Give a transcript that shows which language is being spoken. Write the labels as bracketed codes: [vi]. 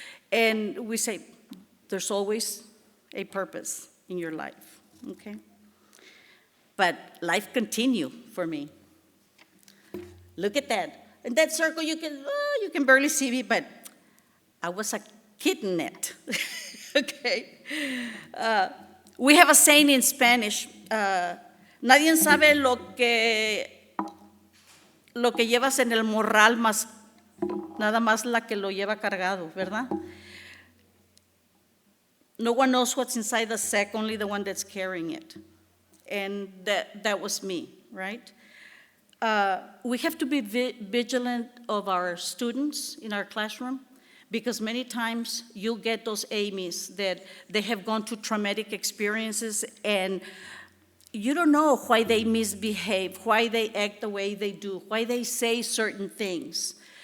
[en] And we say, there's always a purpose in your life, okay? But life continued for me. Look at that. In that circle, you can barely see me, but I was a kittenette, okay? We have a saying in Spanish, [es] nadie sabe lo que llevas en el morral, más nada más la que lo lleva cargado, ¿verdad? [en] No one knows what's inside the sack, only the one that's carrying it. And that was me, right? We have to be vigilant of our students in our classroom, because many times you'll get those Amy's that they have gone through traumatic experiences, and you don't know why they misbehave, why they act the way they do, why they say certain things.